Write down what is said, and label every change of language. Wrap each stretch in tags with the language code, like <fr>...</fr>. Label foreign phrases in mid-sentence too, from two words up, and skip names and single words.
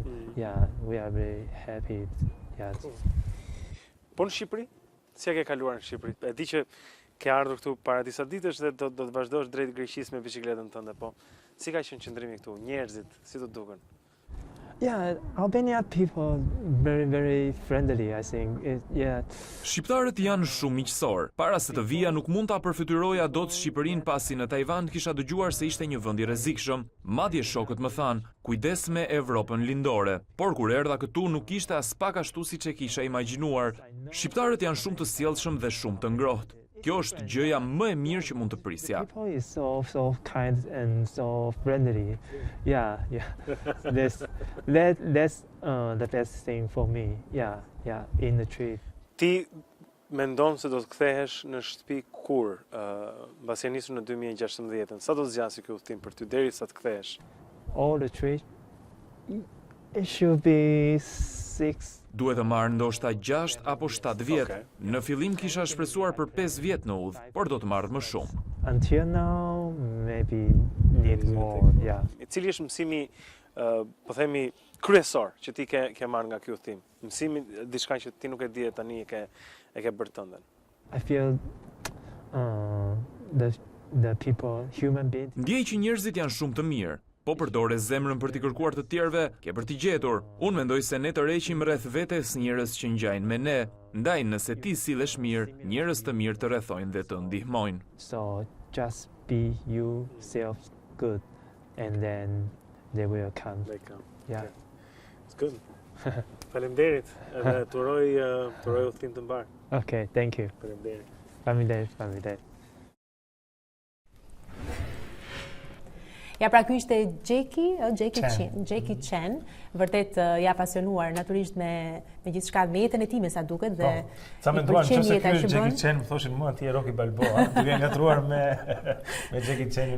<en>Yeah, we are very happy. Yeah.</en> <sq>Po në Shqipëri? Si e ke kaluar në Shqipëri? E di që ke ardhur këtu para disa ditësh dhe do të vazhdosh drejt Greqisë me biçikletën tënde, po si ka qenë qëndrimi këtu? Njerëzit, si të duken?</sq> <en>Yeah, Albanian people very friendly, I think. Yeah.</en> <sq>Shqiptarët janë shumë miqësor. Para se të vija nuk mund ta përfytyroja dot Shqipërinë pasi në Tajvan kisha dëgjuar se ishte një vend i rrezikshëm. Madje shokët më thanë, kujdes me Evropën lindore. Por kur erdha këtu nuk ishte as pak ashtu siç e kisha imagjinuar. Shqiptarët janë shumë të sjellshëm dhe shumë të ngrohtë. Kjo është gjëja më e mirë që mund të prisja.</sq> <en>People is so kind and so friendly. Yeah. That's the best thing for me. Yeah, in the trip.</en> <sq>Ti mendon se do të kthehesh në shtëpi kur? Mbasi e nisur në 2016. Sa do të zgjasë ky udhtim për ty derisa të kthehesh?</sq> <en>All the trip it should be 6.</en> <sq>Duhet të marrë ndoshta 6 apo 7 vjet.</sq> <en>Okay.</en> <sq>Në fillim kisha shpresuar për 5 vjet në udhë, por do të marrë më shumë.</sq> <en>Until now, maybe need more. Yeah.</en> <sq>Cili është mësimi, po themi, kryesor që ti ke marrë nga ky udhtim? Mësimi diçka që ti nuk e di tani e ke bërë tënden.</sq> <en>I feel the people, human beings.</en> <sq>Ndjej që njerëzit janë shumë të mirë. Po përdore zemrën për t'i kërkuar të tjerëve, ke për t'i gjetur. Unë mendoj se ne të reqim rreth vetes njerëz që ngjajnë me ne. Ndaj nëse ti sillesh mirë, njerëz të mirë të rrethojnë dhe të ndihmojnë.</sq> <en>So just be yourself good and then they will come. They come. Yeah. Okay. It's good.</en> <sq>Faleminderit. Edhe turoj udhtim të mbar.</sq> <en>Okay, thank you.</en> <sq>Faleminderit. Ja, pra ky ishte Jackie Chen, vërtet ja pasionuar natyrisht me gjithçka me jetën e tij me sa duket dhe sa menduan nëse ky Jackie Chen më thoshin mua ti je Rocky Balboa, ti vjen ngatruar me Jackie Chenin.</sq>